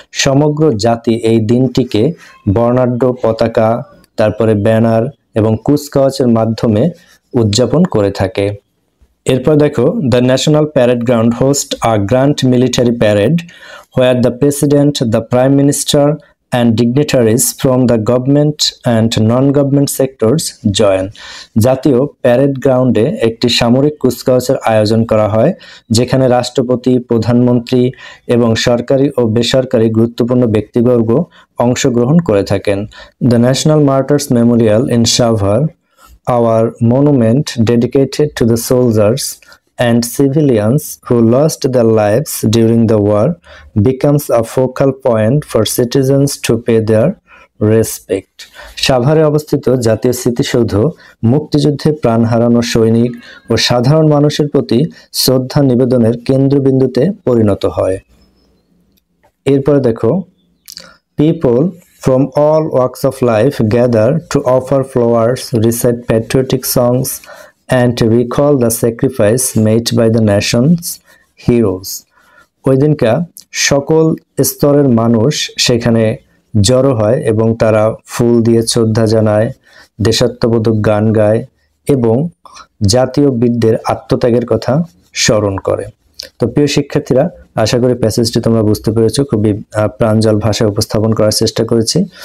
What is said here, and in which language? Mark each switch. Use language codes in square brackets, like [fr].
[bn] সমগ্র জাতি এই দিনটিকে বর্ণাঢ্য পতাকা, তারপরে ব্যানার এবং কুচকাওয়াজের মাধ্যমে উদযাপন করে থাকে। এরপর দেখো [en] The national parade ground host a grand military parade where the president, the prime minister and dignitaries from the government and non-government sectors join. [bn] জাতীয় প্যারেড গ্রাউন্ডে একটি সামরিক কুচকাওয়াজের আয়োজন করা হয় যেখানে রাষ্ট্রপতি, প্রধানমন্ত্রী এবং সরকারি ও বেসরকারি গুরুত্বপূর্ণ ব্যক্তিবর্গ অংশগ্রহণ করে থাকেন। [en] The National Martyrs Memorial in Savar, our monument dedicated to the soldiers and civilians who lost their lives during the war, becomes a focal point for citizens to pay their respect. [bn] সাভারে অবস্থিত জাতীয় স্মৃতিসৌধ মুক্তিযুদ্ধে প্রাণ হারানো সৈনিক ও সাধারণ মানুষের প্রতি শ্রদ্ধা নিবেদনের কেন্দ্রবিন্দুতে পরিণত হয়। এরপরে দেখো, [en] people from all walks of life gather to offer flowers, recite patriotic songs, and to recall the sacrifice made by the nation's heroes. [bn] ওই দিনকা সকল স্তরের মানুষ সেখানে জড়ো হয় এবং তারা ফুল দিয়ে শ্রদ্ধা জানায়, দেশাত্মবোধক গান গায় এবং জাতীয় বীরদের আত্মত্যাগের কথা স্মরণ করে। তো প্রিয় শিক্ষার্থীরা, আশা করি প্যাসেজটি তোমরা বুঝতে পেরেছো। খুবই প্রাঞ্জল ভাষায় উপস্থাপন করার চেষ্টা করেছি।